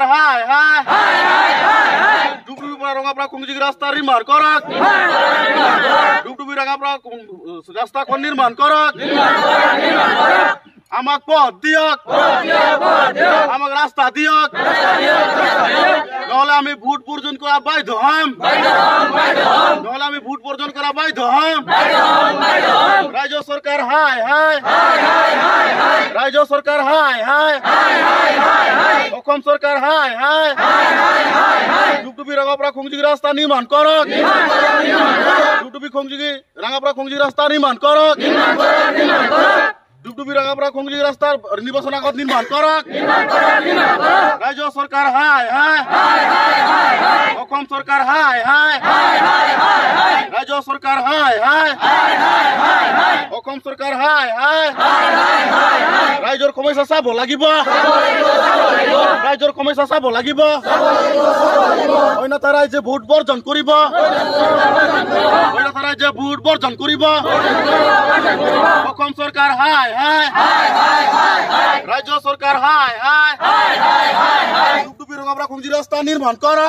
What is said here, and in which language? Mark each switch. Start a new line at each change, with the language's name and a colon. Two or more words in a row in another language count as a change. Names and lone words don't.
Assamese: হাই হাই ডুবডুবি রঙাপড়া কুঞ্জিক রাস্তা নির্মাণ করক ডুবডুবি রঙাপড়া রাস্তা কোন নির্মাণ করক আমাক পথ দিয়ক আমাক রাস্তা দিয়ক নহলে আমি ভোট বর্জন করা বাধ্য হম নহলে আমি ভোট বর্জন করা বাধ্য হম রাজ্য সরকার হাই হাই রাজ্য সরকার হাই হাই অসম সরকার হাই হাই ডুবডুবি রাঙাপাড়া খুংজিগি রাস্তা নির্মাণ করক ডুবডুবি খুংজিগি রাঙাপাড়া খুংজিগি রাস্তা নির্মাণ করক ডুবডুবি রাঙাপাড়া খুংজিগি রাস্তার নির্বাচন আগত নির্মাণ করক রাজ্য সরকার হাই হাই অসম সরকার হাই হাই রাজ্য সরকার হাই হাই অসম সরকার হাই হাই রাজ্যৰ সমস্যা চাব লাগিব ৰাজ্যৰ সমস্যা চাব লাগিব অন্যথা ৰাজ্যে ভোট বৰ্জন কৰিব অন্যথা ৰাজ্যে ভোট বৰ্জন কৰিব অসম চৰকাৰ হাই হাই ৰাজ্য চৰকাৰ হাই হাই ডুবডুবি ৰঙাপাড়া খুংজি ৰাস্তা নিৰ্মাণ কৰক